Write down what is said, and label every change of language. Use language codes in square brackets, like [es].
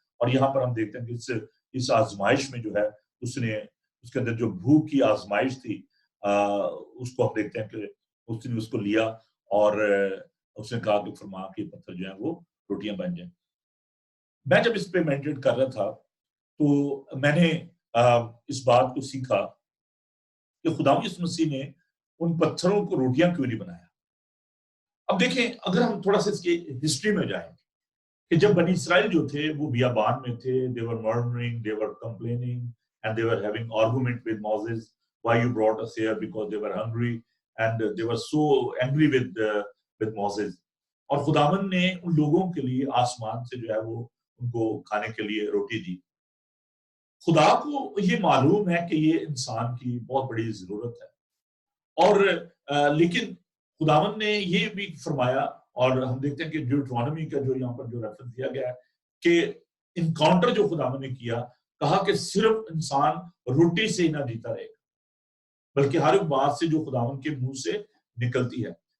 [ur] اور یہاں پر ہم دیکھتے ہیں کہ اس آزمائش میں جو ہے اس کے اندر جو بھوک کی آزمائش تھی اس کو ہم دیکھتے ہیں کہ اس نے اس کو لیا اور اس نے کہا کہ فرما کہ پتھر جو ہے وہ روٹیاں بن جائیں. میں جب اس پہ میڈیٹیٹ کر رہا تھا تو میں نے اس بات کو سیکھا کہ خدا یسوع مسیح نے ان پتھروں کو روٹیاں کیوں نہیں بنایا. اب دیکھیں اگر ہم تھوڑا سا اس کی ہسٹری میں جائیں کہ جب بنی اسرائیل جو تھے وہ بیابان میں تھے، [en] they were murmuring, they were complaining and they were having argument with Moses, why you brought us here, because they were hungry and they were so angry with Moses. [ur] اور خداوند نے ان لوگوں کے لیے آسمان سے جو ہے وہ ان کو کھانے کے لیے روٹی دی. خدا کو یہ معلوم ہے کہ یہ انسان کی بہت بڑی ضرورت ہے، اور لیکن خداوند نے یہ بھی فرمایا، اور ہم دیکھتے ہیں کہ ڈیوٹرانومی کا جو یہاں پر جو ریفرنس دیا گیا ہے کہ انکاؤنٹر جو خداوند نے کیا، کہا کہ صرف انسان روٹی سے ہی نہ جیتا رہے گا بلکہ ہر ایک بات سے جو خداوند کے منہ سے نکلتی ہے.